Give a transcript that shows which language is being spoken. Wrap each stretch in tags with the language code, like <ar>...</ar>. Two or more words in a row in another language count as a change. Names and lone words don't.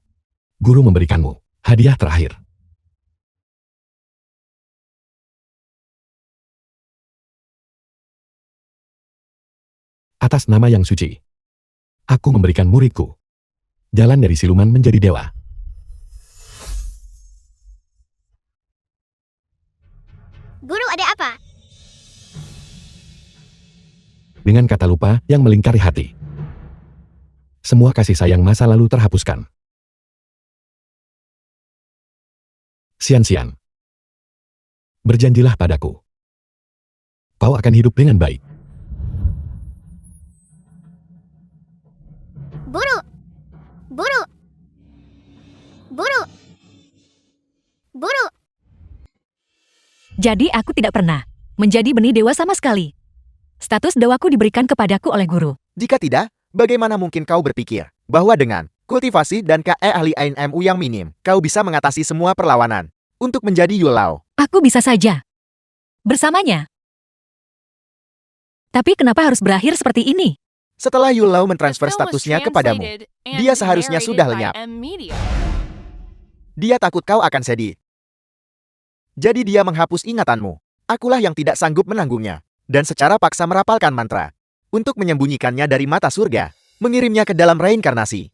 <id>Guru memberikanmu hadiah terakhir. Atas nama yang suci, aku memberikan muridku jalan dari siluman menjadi dewa. Guru, ada apa? Dengan kata lupa yang melingkari hati, semua kasih sayang masa lalu terhapuskan. Sian-sian, berjanjilah padaku. Kau akan hidup dengan baik. Buru, buru, buru, buru. Jadi aku tidak pernah menjadi benih dewa sama sekali. Status dewaku diberikan kepadaku oleh guru. Jika tidak, bagaimana mungkin kau berpikir bahwa dengan kultivasi dan KE ahli ANMU yang minim, kau bisa mengatasi semua perlawanan untuk menjadi Yulau? Aku bisa saja bersamanya. Tapi kenapa harus berakhir seperti ini? Setelah Yulao</id> <en>The</en> <id>mentransfer</id> <en>film was</en> <id>statusnya kepadamu,</id> <en>translated and</en> <id>dia seharusnya</id> <en>narrated</en> <id>sudah</id> <en>by</en> <id>lenyap. M-Media. Dia takut kau akan sedih. Jadi dia menghapus ingatanmu. Akulah yang tidak sanggup menanggungnya. Dan secara paksa merapalkan mantra. Untuk menyembunyikannya dari mata surga. Mengirimnya ke dalam reinkarnasi.</id>